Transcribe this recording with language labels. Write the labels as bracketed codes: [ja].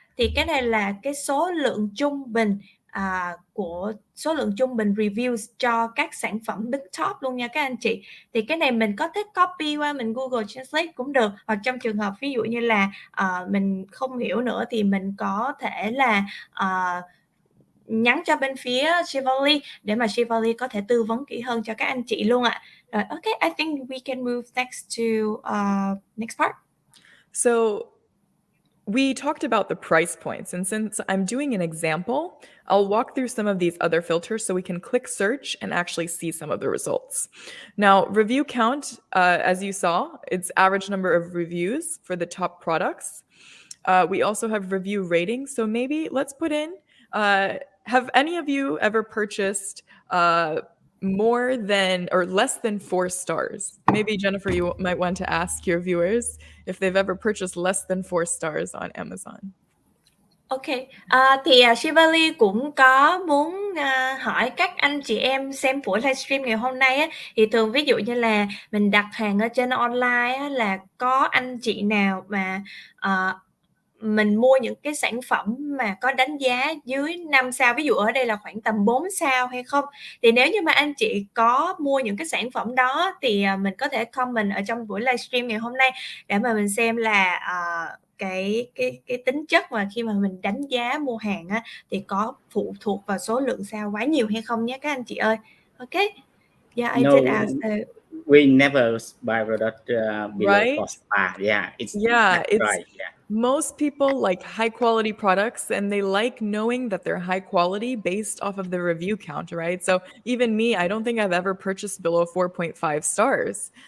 [vi] Thì cái này là cái số lượng trung bình của số lượng trung bình reviews cho các sản phẩm đứng top luôn nha các anh chị. Thì cái này mình có thể copy qua mình Google Translate cũng được, hoặc trong trường hợp ví dụ như là mình không hiểu nữa thì mình có thể là nhắn cho bên phía Shelvali để mà Shelvali có thể tư vấn kỹ hơn cho các anh chị luôn ạ. [en] Rồi, okay, I think we can move next to next part. So we talked about the price points, and since I'm doing an example, I'll walk through some of these other filters so we can click search and actually see some of the results. Now, review count, as you saw, it's average number of reviews for the top products. We also have review rating. So maybe let's put in, have any of you ever purchased more than or less than 4 stars? Maybe Jennifer, you might want to ask your viewers if they've ever purchased less than 4 stars on Amazon. [vi] Ok, thì Shelvali cũng có muốn hỏi các anh chị em xem buổi livestream ngày hôm nay á, thì thường ví dụ như là mình đặt hàng ở trên online á, là có anh chị nào mà mình mua những cái sản phẩm mà có đánh giá dưới 5 sao, ví dụ ở đây là khoảng tầm 4 sao hay không? Thì nếu như mà anh chị có mua những cái sản phẩm đó thì mình có thể comment ở trong buổi livestream ngày hôm nay để mà mình xem là cái tính chất mà khi mà mình đánh giá mua hàng á, thì có phụ thuộc vào số lượng sao quá nhiều hay không nhé các anh chị ơi. [en] Ok. Yeah, I did ask. We never buy product below Right? 4 star. Yeah, it's right. Yeah. Most people like high quality products, and they like knowing that they're high quality based off of the review count, right? So even me, I don't think I've ever purchased below 4.5 stars.